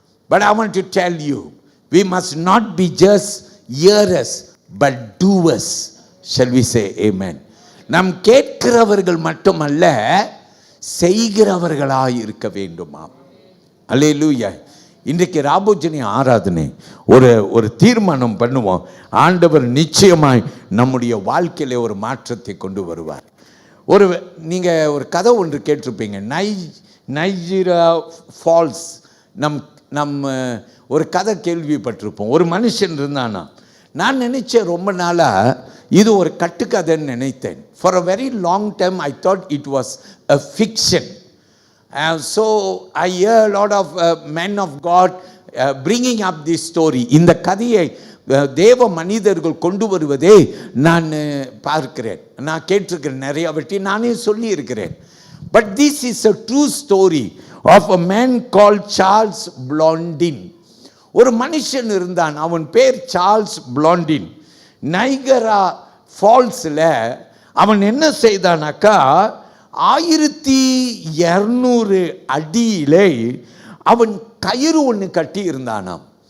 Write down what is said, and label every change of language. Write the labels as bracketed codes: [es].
[en] But I want to tell you, we must not be just hearers but doers. Shall we say amen? [ta] நாம் கேட்கிறவர்கள் மட்டுமல்ல, செய்கிறவர்களாய் இருக்க வேண்டுமாம். அல்லேலூயா. இன்றைக்கு ராபோஜனி ஆராதனை ஒரு தீர்மானம் பண்ணுவோம். ஆண்டவர் நிச்சயமாய் நம்முடைய வாழ்க்கையிலே ஒரு மாற்றத்தை கொண்டு வருவார். நீங்கள் ஒரு கதை ஒன்று கேட்டிருப்பீங்க, நைஜீரியா ஃபால்ஸ். நம்ம ஒரு கதை கேள்விப்பட்டிருப்போம். ஒரு மனுஷன் இருந்தானா, நான் நினச்சேன் ரொம்ப நாளாக இது ஒரு கட்டுக்கதைன்னு நினைத்தேன். [en] For a very long time I thought it was a fiction. So I hear a lot of men of God bringing up this story. [ta] இந்த கதையை தேவ மனிதர்கள் கொண்டு வருவதை நான் பார்க்கிறேன், நான் கேட்டிருக்கிறேன், நிறைய வாட்டி நானே சொல்லி இருக்கிறேன். [en] But this is a true story of a man called Charles Blondin. [ta] ஒரு மனுஷன் இருந்தான், அவன் பேர் சார்ல்ஸ் பிளாண்டின். நைகரா ஃபால்ஸில் அவன் என்ன செய்தானாக்கா, 1200 அடியிலே அவன் கயிறு ஒன்று கட்டி இருந்தானாம்.